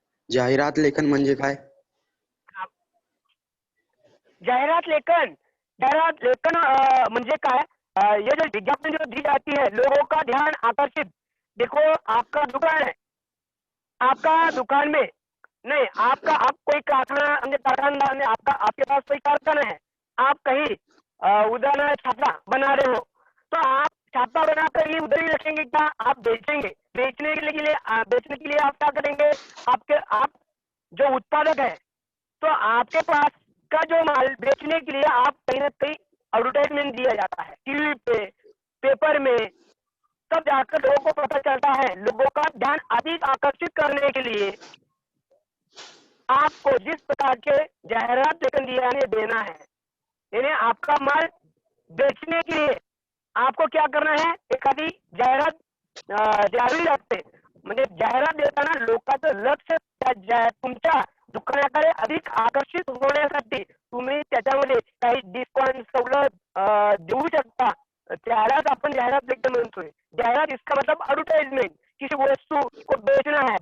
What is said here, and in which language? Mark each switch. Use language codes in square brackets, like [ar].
[mr] जाहिरात लेखन म्हणजे काय? जाहिरात लेखन म्हणजे काय? [hi] ये जो विज्ञापन जो दी जाती है लोगों का ध्यान आकर्षित। देखो आपका दुकान है, आपका दुकान में नहीं, आप कोई कारखाना में आपके पास कोई कारखाना है, आप कहीं उदाहरण छाता बना रहे हो, तो आप छाता बनाकर ये उधर ही रखेंगे क्या? आप बेचेंगे। बेचने के लिए आप क्या करेंगे? आप जो उत्पादक है, तो आपके पास का जो माल बेचने के लिए आप कहीं ना कहीं एडवर्टाइजमेंट दिया जाता है, टीवी पे, पेपर में, तब जाकर लोगों को पता चलता है। लोगों का ध्यान अधिक आकर्षित करने के लिए आपको जिस प्रकार के जाहिरात लेखन देना है, यानी आपका माल बेचने के लिए आपको क्या करना है? [mr] एखादी जाहिरात द्यावी लागते। म्हणजे जाहिरात देताना लोकांचं लक्ष तुमच्या दुकानाकडे अधिक आकर्षित होण्यासाठी तुम्ही त्याच्यामध्ये काही डिस्काउंट सवलत देऊ शकता, त्यालाच आपण जाहिरात लेखन म्हणतोय। [hi] जाहिरात इसका मतलब एडवर्टाइजमेंट, किसी वस्तु को बेचना है।